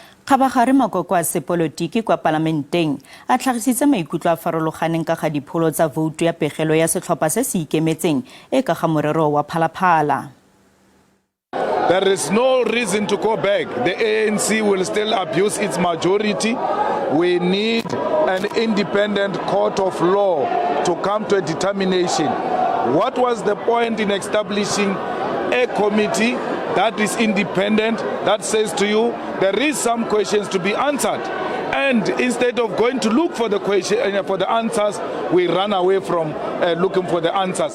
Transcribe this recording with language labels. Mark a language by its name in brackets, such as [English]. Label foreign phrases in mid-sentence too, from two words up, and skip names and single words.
[Tswana] Kgabagare Makoko a sepolotiki kwa palamenteng a tlhagisitse maikutlo a farologaneng ka ga dipholo tsa voutu ya pegelo ya setlhopa se se ikemetseng e ka ga morero wa Phala Phala. [English] There is no reason to go back. The ANC will still abuse its majority. We need an independent court of law to come to a determination. What was the point in establishing a committee that is independent, that says to you there is some questions to be answered, and instead of going to look for the for the answers, we run away from looking for the answers.